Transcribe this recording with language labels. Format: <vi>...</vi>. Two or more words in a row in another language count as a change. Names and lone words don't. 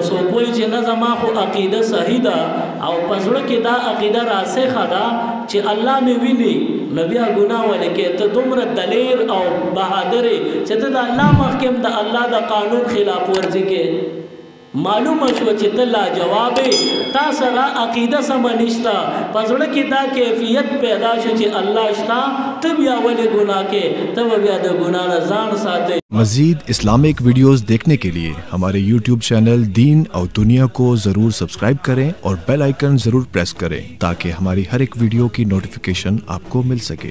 <ps>څوک وایي چې نه زما خو عقیده صحیح ده او په زړه کې دا عقیده راسخه ده چې الله مې ویني نو بیا ګناه ولې کې ته دومره دلیر او بهادر چې ته د الله مخکې د الله د قانون خلاف ورزي کې معلومه شو چې ته لاجوابې تا سره عقیده سمه نشته په زړه کې دا کیفیت پیدا شو چې الله شته ته بیا ولې ګناه کې ته بیا د ګناه نه ځان ساتې</ps> <ur>مزید</ur> <en>Islamic videos</en> <ur>دیکھنے کے لیے ہمارے YouTube چینل دین اور دنیا کو ضرور سبسکرائب کریں اور</ur> <en>bell icon</en> <ur>ضرور پریس کریں تاکہ ہماری ہر ایک ویڈیو کی نوٹیفیکیشن آپ کو مل سکے.</ur>